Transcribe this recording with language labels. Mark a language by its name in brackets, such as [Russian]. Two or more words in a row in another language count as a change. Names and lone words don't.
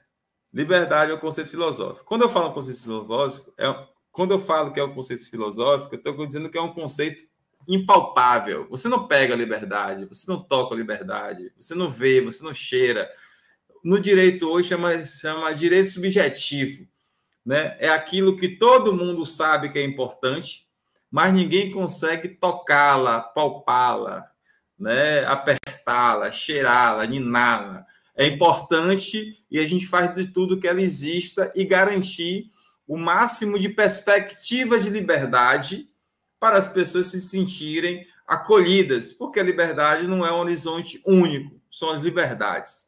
[Portuguese] Liberdade é um conceito filosófico. Quando eu falo conceito filosófico, quando eu falo que é um conceito filosófico, eu estou dizendo que é um conceito impalpável. Você não pega a liberdade, você não toca a liberdade, você não vê, você não cheira. No direito hoje chama direito subjetivo, né? É aquilo que todo mundo sabe que é importante, mas ninguém consegue tocá-la, palpá-la, né? Apertá-la, cheirá-la, niná-la. É importante e a gente faz de tudo que ela exista e garantir o máximo de perspectiva de liberdade para as pessoas se sentirem acolhidas, porque a liberdade não é um horizonte único, são as liberdades.